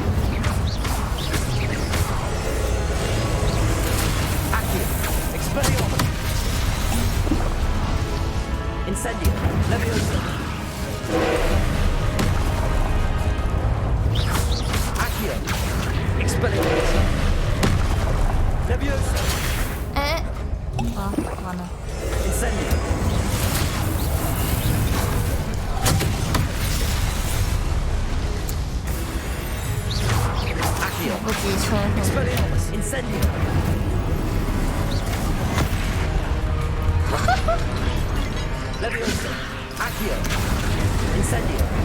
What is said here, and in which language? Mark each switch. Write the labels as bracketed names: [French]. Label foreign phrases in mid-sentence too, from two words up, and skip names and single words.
[Latin] Expelliarmus. Incendio. Levioso. Accio. Expelliarmus. Levioso. [Chinese] 哎，啊，完了。 [Latin] Incendio. Accio. [Chinese] 不及摧毁。 [Latin] Expelliarmus. Incendio. Levioso. Accio. Incendio.